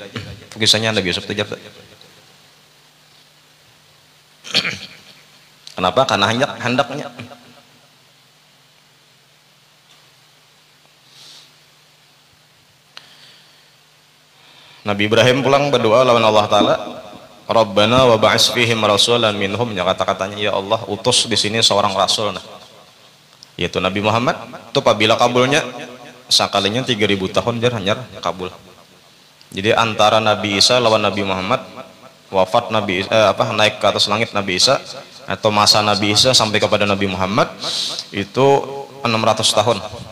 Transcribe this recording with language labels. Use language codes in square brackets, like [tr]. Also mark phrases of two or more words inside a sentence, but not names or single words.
[bjn] Kisahnya Nabi Yusuf tujar. Kenapa? Karena hendaknya. Nabi Ibrahim pulang berdoa lawan Allah Ta'ala, [ar] ربنا وابعث فيهم رسولا منهم, [bjn] ya kata-katanya, ya Allah utus di sini seorang rasul, nah, yaitu Nabi Muhammad. Itu apabila kabulnya sakalinya 3000 tahun hanyar kabul. [id] Jadi antara Nabi Isa lawan Nabi Muhammad, wafat Nabi naik ke atas langit Nabi Isa atau masa Nabi Isa sampai kepada Nabi Muhammad itu 600 tahun.